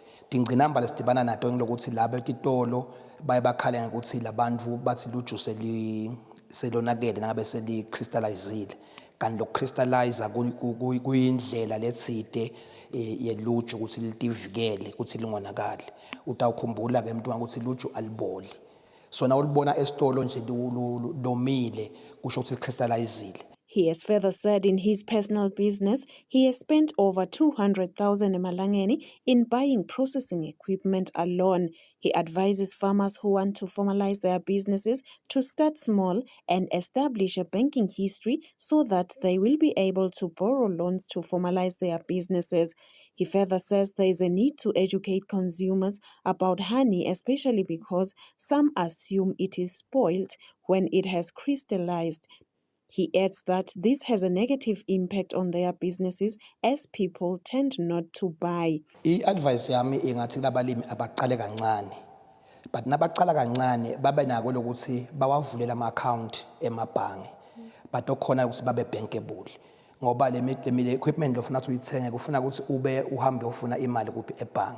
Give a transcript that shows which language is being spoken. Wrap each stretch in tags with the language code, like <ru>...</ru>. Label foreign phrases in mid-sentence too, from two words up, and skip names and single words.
<ss>Tingcinamba lesidibana nato ngilokuthi laba etitolo baye bakhale ngokuthi labantu bathi luju selonakele nangabe seli-crystallizile. Kanti lokucrystallize kuyindlela letsite yeluju ukuthi litivikele ukuthi lingonakali. Utawukhumbula ke mntu ukuthi luju aliboli. So na ulibona esitolo nje lomile kusho ukuthi licrystallizile.</ss> <en>He has further said in his personal business, he has spent over 200,000 emalangeni in buying processing equipment alone. He advises farmers who want to formalize their businesses to start small and establish a banking history so that they will be able to borrow loans to formalize their businesses. He further says there is a need to educate consumers about honey, especially because some assume it is spoiled when it has crystallized. He adds that this has a negative impact on their businesses as people tend not to buy.</en> <ss>I-advice yami ingathi labalimi abaqale kancane. But nabaqala kancane babe nako lokuthi bawavulela ama-account emabhange. But okhona ukuthi babe bankable. Ngoba le equipment lofuna ukuthi uyithenge kufuna ukuthi ube uhambe ufuna imali kuphi ebhange.</ss>